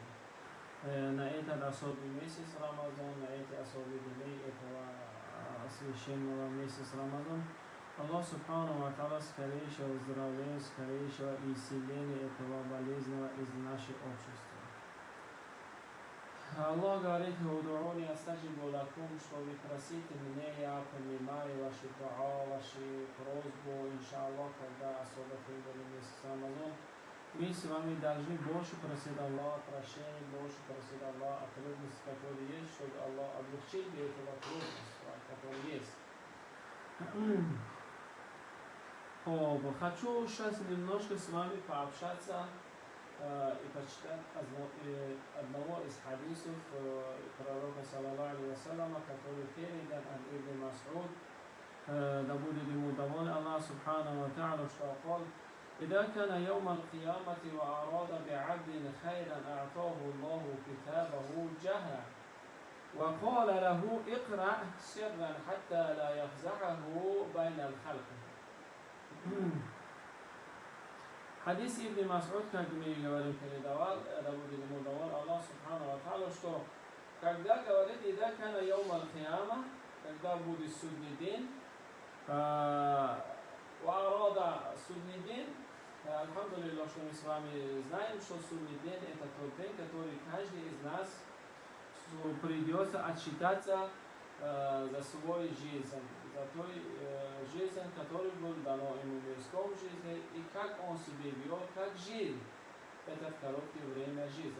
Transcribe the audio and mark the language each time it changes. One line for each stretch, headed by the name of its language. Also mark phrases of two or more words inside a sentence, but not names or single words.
Russian: На этот особый месяц Рамазан, на эти особые дни этого священного месяца Рамазан, Аллах
Arabic: سبحانه وتعالى
Russian: скорейшего выздоровления, скорейшего исцеления этого болезни из нашего общества. Аллах говорит:
Arabic: «ادعوني أستجب لكم»,
Russian: что вы просите меня, я понимаю ваши дуа, ваши просьбы, иншаллах, когда особо прибыли месяц Рамазан. Мы с вами должны больше просить Аллаха прощения, больше просить Аллаха о трудностях, которые есть, чтобы Аллах облегчил этого трудности, которые есть. Хочу сейчас немножко с вами пообщаться и почитать одного из хадисов пророка
Arabic: صلى الله عليه وسلم,
Russian: который передан от Ибн Мас'уд, да будет ему доволен Аллах
Arabic: سبحانه وتعالى,
Russian: что сказал:
Arabic: إذا كان يوم القيامة وأراد بعبد خيرا أعطاه الله كتابه جهرا وقال له اقرأ سرا حتى لا يفزعه بين الخلق.
Russian: Хадис Ибн Мас'уд, как мы говорим, передавал, да будет ему доволен Аллах
Arabic: سبحانه وتعالى,
Russian: что когда говорит
Arabic: «إذا كان يوم القيامة»,
Russian: когда будет судный день, «Ва'арада» судный день, Алхамдулилlah, что мы с вами знаем, что судный день это тот день, который каждый из нас придется отчитаться за свой жизнь, за той жизнь, которая была дана ему в мирском жизни, и как он себя вел, как жил это короткое время жизни.